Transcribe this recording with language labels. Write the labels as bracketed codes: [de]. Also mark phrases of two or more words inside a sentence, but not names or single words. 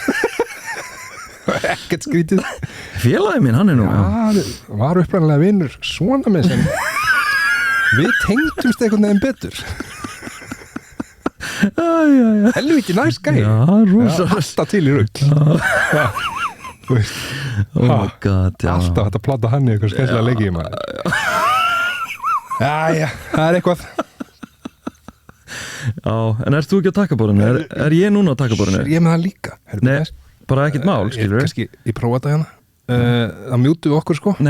[is] Ekkert skrítið. Félagi minn, hann er nú. Já, var uppræðanlega vinur svona með sem við tengdumst einhvern veginn betur. helviti næs gæi Já, rosa alltaf til í rugl já, þú veist [en] Oh my god, [is] já alltaf hægt að plata hann í eitthvað skemmtilega leiki í maður Jæja, það er eitthvað Já, en ert þú ekki á takkaborðinu? Er ég núna á takkaborðinu? Ég er með það líka Nei, bara ekkert mál, skilur Kannski, ég prófa þetta hérna Það mjútu við okkur sko